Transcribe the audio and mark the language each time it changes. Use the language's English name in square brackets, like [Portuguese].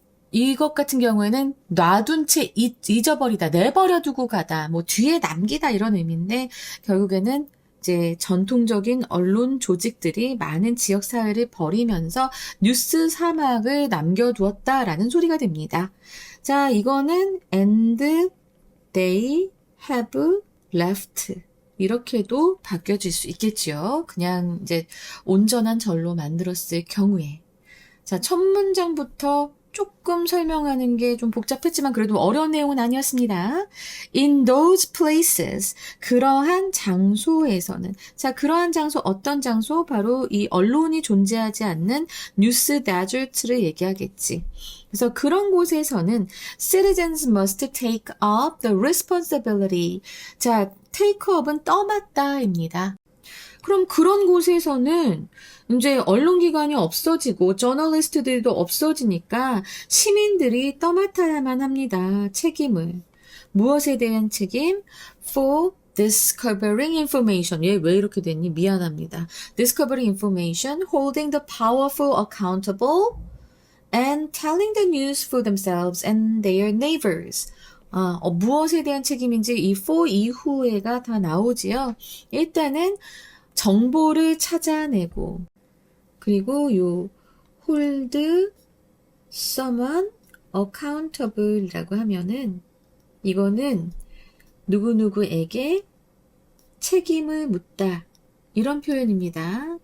[Korean] 이것 같은 경우에는 놔둔 채 잊어버리다, 내버려두고 가다, 뭐 뒤에 남기다 이런 의미인데 결국에는 이제 전통적인 언론 조직들이 많은 지역 사회를 버리면서 뉴스 사막을 남겨두었다라는 소리가 됩니다. 자, 이거는 [English] and they have left. [Korean] 이렇게도 바뀌어질 수 있겠지요. 그냥 이제 온전한 절로 만들었을 경우에. 자, 첫 문장부터 조금 설명하는 게 좀 복잡했지만 그래도 어려운 내용은 아니었습니다. [English] In those places, [Korean] 그러한 장소에서는. 자, 그러한 장소, 어떤 장소? 바로 이 언론이 존재하지 않는 뉴스 데저트를 얘기하겠지. 그래서 그런 곳에서는 [English] citizens must take up the responsibility. [Korean] 자, take up은 떠맡다입니다. 그럼 그런 곳에서는 이제 언론기관이 없어지고 저널리스트들도 없어지니까 시민들이 떠맡아야만 합니다. 책임을. 무엇에 대한 책임? [English] For discovering information. [Korean] 얘 왜 이렇게 됐니? 미안합니다. [English] Discovering information, holding the powerful accountable, and telling the news for themselves and their neighbors. [Korean] 무엇에 대한 책임인지 이 for 이후에가 다 나오지요. 일단은 정보를 찾아내고 그리고 요 [English] hold someone accountable [Korean] 이라고 하면은 이거는 누구누구에게 책임을 묻다 이런 표현입니다.